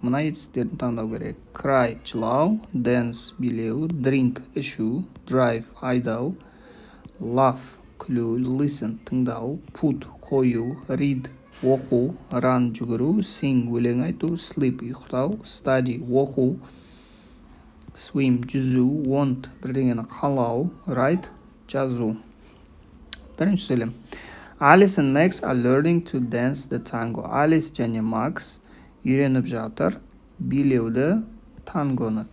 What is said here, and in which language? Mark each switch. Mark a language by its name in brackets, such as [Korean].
[Kazakh] Мына етістіктерді таңдау керек. Cry – жылау, dance – билеу, drink – ішу, drive – айдау, laugh – күлу, listen – тыңдау, put – қою, read – оқу, run – жүгіру, sing – өлең айту, sleep – ұйықтау, study – оқу, swim – жүзу, want – бірдеңені қалау, write – жазу. Бірінші сөйлем. [English] Alice and Max are learning to dance the tango. [Kazakh] Alice және Max үйреніп жатыр билеуді, тангоны.